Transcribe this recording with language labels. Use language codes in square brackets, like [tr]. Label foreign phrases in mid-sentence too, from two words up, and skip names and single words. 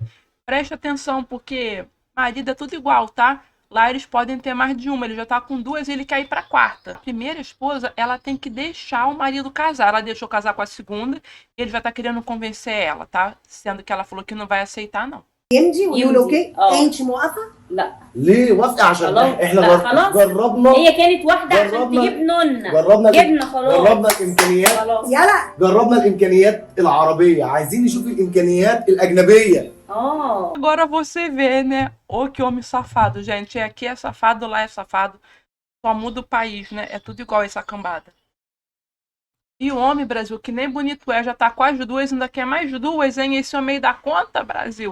[pt] Preste atenção, porque marido é tudo igual, tá? Lá eles podem ter mais de uma, ele já tá com 2 e ele quer ir pra quarta. A primeira esposa, ela tem que deixar o marido casar. Ela deixou casar com a segunda e ele já tá querendo convencer ela, tá? Sendo que ela falou que não vai aceitar, não. [ar] يمضي ويقول اوكي انت موافقه؟ لا ليه وافقة؟ عشان خلاص احنا لا خلاص جربنا هي كانت واحدة عشان جربنا تجيب نونا جربنا جبنا خلاص جربنا الامكانيات خلاص يلا جربنا الامكانيات العربية، عايزين نشوف الامكانيات الاجنبية. [pt] Agora você vê, né? Ô, que homem safado, gente. Aqui é safado, lá é safado. Só muda o país, né? É tudo igual essa cambada. E o homem, Brasil, que nem bonito é, já tá com as 2, ainda quer mais 2, hein? Esse homem dá conta, Brasil.